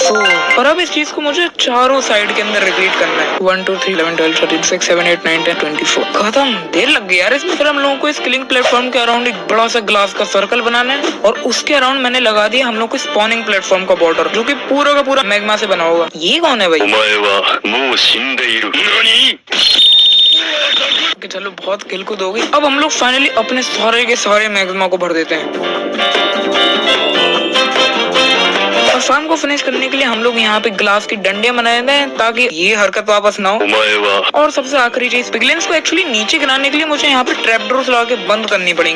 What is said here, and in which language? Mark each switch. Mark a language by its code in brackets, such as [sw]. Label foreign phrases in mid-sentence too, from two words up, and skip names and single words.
[hi] और अब इस चीज को मुझे चारों साइड के अंदर रिपीट करना है। 1 2 3 11 12 13 16 17 8 9 10 24। खत्म, देर लग गई यार इसमें। फिर हम लोगों को इस [en] killing platform [hi] के अराउंड एक बड़ा सा ग्लास का सर्कल बनाना है, और उसके अराउंड मैंने लगा दिया हम लोग को [en] spawning platform [hi] का बॉर्डर, जो कि पूरा का पूरा मैग्मा से बना होगा। ये कौन है भाई? [ja] お前はもう死んでいる。何? [hi] कि चलो बहुत किल कूद हो गई। अब हम लोग फाइनली अपने सारे के सारे मैग्मा को भर देते हैं। और फार्म को फिनिश करने के लिए हम लोग यहाँ पे ग्लास की डंडे बनाए हैं, ताकि ये हरकत वापस ना हो। [ja] お前は [hi] और सबसे आखिरी चीज, पिगलिन्स को एक्चुअली नीचे गिराने के लिए मुझे यहाँ पे [en] trap doors [hi] लगा के बंद करनी पड़ेंगी।